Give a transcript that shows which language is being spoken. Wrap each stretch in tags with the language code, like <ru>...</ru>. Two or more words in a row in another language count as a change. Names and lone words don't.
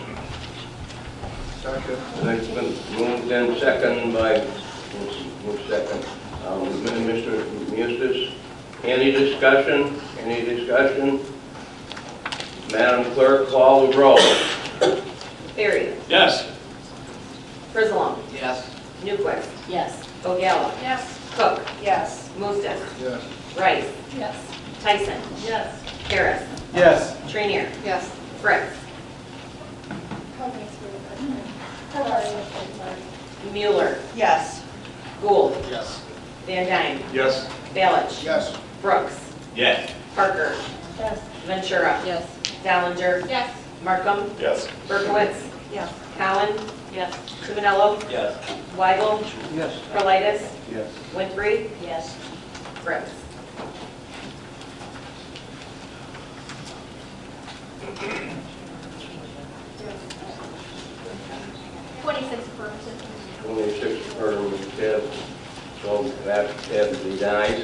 <en>Second. It's been moved and second by, Mr. Mustis. Any discussion? Any discussion? Madam Clerk, call the roll. Barry. Yes. Frizalone. Yes. Newquist. Yes. Ogalla. Yes. Cook. Yes. Mustis. Yes. Rice. Yes. Tyson. Yes. Harris. Yes. Trainier. Yes. Fritz. Mueller. Yes. Gould. Yes. Van Dyne. Yes. Balich. Yes. Brooks. Yes. Parker. Yes. Ventura. Yes. Dallinger. Yes. Markham. Yes. Berkowitz. Yes. Cowan. Yes. Simonello. Yes. Weigel. Yes. Kurlitis. Yes. Winfrey. Yes. Fritz. Yes. 26 affirmative. 26 affirmative, so that denies.</en>